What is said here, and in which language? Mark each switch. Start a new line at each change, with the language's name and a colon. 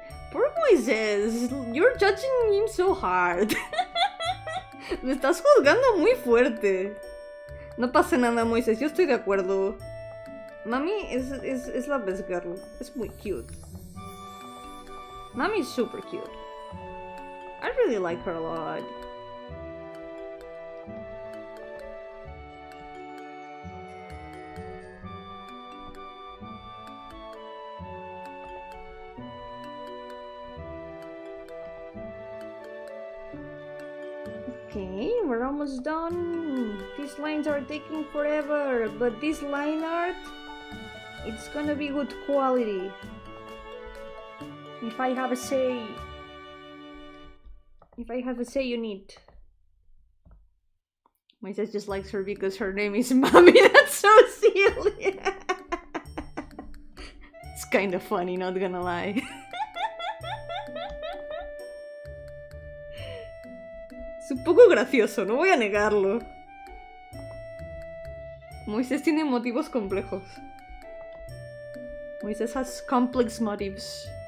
English: Poor Moisés, you're judging him so hard.
Spanish: Lo estás juzgando muy fuerte. No pasa nada, Moisés, yo estoy de acuerdo. Mami es la
English: best girl.
Spanish: Es muy cute.
English: Mami is super cute. I really like her a lot. Okay, we're almost done. These lines are taking forever, but this line art, it's gonna be good quality. If I have a say you need. Moises just likes her because her name is Mommy. That's so silly. It's kind of funny, not gonna lie.
Spanish: Es un poco gracioso, no voy a negarlo. Moisés tiene motivos complejos.
English: Moises has complex motives.